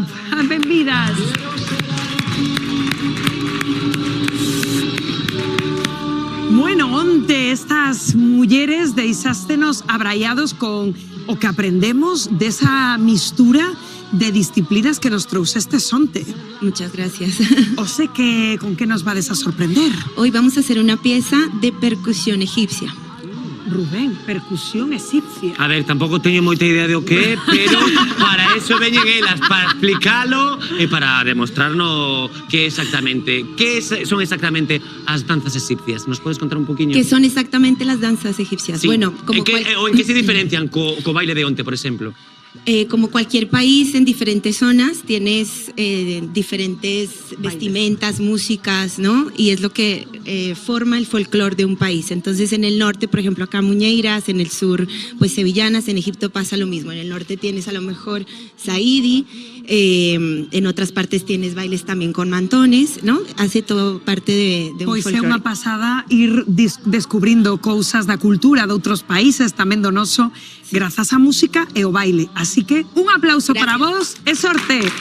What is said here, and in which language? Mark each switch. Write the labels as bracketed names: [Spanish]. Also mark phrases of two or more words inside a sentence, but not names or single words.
[Galician] Benvidas. Bueno, onte estas mulleres deixástenos abraiados con o que aprendemos desa mistura de disciplinas que nos trouxestes onte. [Spanish] Muchas gracias. [Galician] O sé que con qué nos vades a sorprender. [Spanish] Hoy vamos a hacer una pieza de percusión egipcia. Rubén, percusión egipcia. [Galician] A ver, tampouco teño moita idea de o que é, pero para eso veñen elas, para explicalo e para demostrarnos son exactamente as danzas egipcias. Nos podes contar un poquinho? [Spanish] ¿Qué son exactamente las danzas egipcias? Sí. Bueno, [Galician] en que se diferencian co baile de onte, por exemplo? [Spanish] Como cualquier país, en diferentes zonas tienes diferentes vestimentas, músicas, ¿no? Y es lo que forma el folclore de un país. Entonces, en el norte, por ejemplo, acá muñeiras, en el sur, pues sevillanas, en Egipto pasa lo mismo. En el norte tienes a lo mejor saidi, en otras partes tienes bailes también con mantones, ¿no? Hace todo parte de un [Galician] Pois é [Spanish] folclore. [Galician] unha pasada ir descubrindo cousas da cultura de outros países, tamén do noso, grazas á música e o baile. Así que un aplauso para vos e sorte.